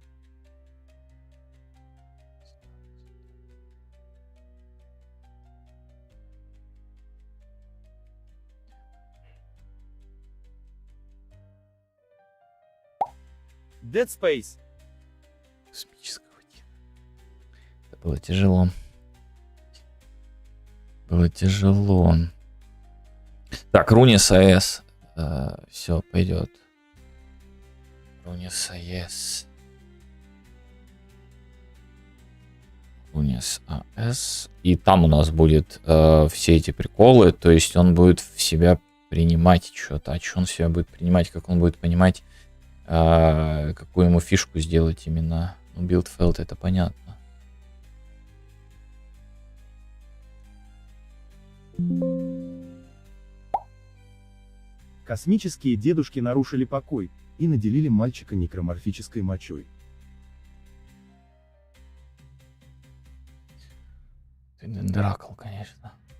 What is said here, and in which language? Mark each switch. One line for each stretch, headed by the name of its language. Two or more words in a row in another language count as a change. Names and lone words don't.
Russian: Dead Space. Космического деда. Это было тяжело. Было тяжело. Так, Runes AES. Все, пойдет. Runes AES. Runes AES. И там у нас будет все эти приколы. То есть он будет в себя принимать что-то. А что он в себя будет принимать? Как он будет понимать, какую ему фишку сделать именно? Ну,
English: build felt,
Russian: это понятно. Космические дедушки нарушили покой и наделили мальчика некроморфической мочой. Ты дракл, конечно.